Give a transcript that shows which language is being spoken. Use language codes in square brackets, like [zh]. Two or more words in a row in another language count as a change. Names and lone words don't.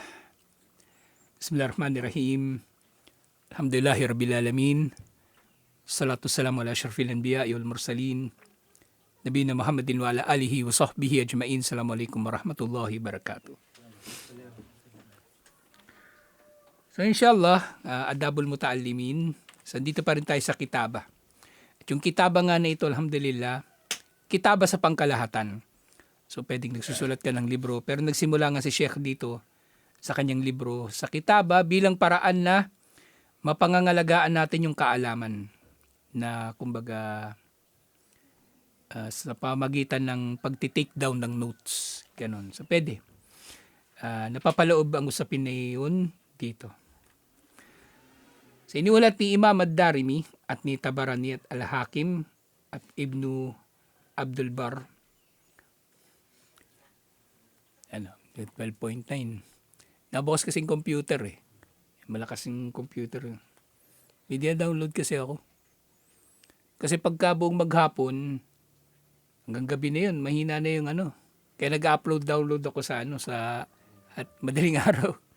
[ar] بسم الله الرحمن الرحيم الحمد لله رب العالمين. الصلاة والسلام على أشرف الأنبياء والمرسلين. نبينا محمد وعلى آله وصحبه أجمعين. السلام عليكم ورحمة الله وبركاته. [tl] So inshallah, Adabul Muta'allimin. So dito pa rin tayo sa kitaba. At yung kitaba nga na ito, alhamdulillah, kitaba sa pangkalahatan. So pwedeng nagsusulat ka ng libro. Pero nagsimula nga si Sheikh dito sa kanyang libro sa kitaba bilang paraan na mapangangalagaan natin yung kaalaman na kumbaga sa pamagitan ng pagti- [en] take down [tl] ng notes. Ganon. So pwede. Napapaloob ang usapin na yun dito. So iniulat ni Imam ad-Darimi at ni Tabarani at Al-Hakim at Ibnu Abdul Bar 12.9. Nabukas kasing computer eh. Malakas yung computer. May download kasi ako. Kasi pagka buong maghapon, hanggang gabi na yun, mahina na yung ano. Kaya nag-upload-download ako sa at madaling araw.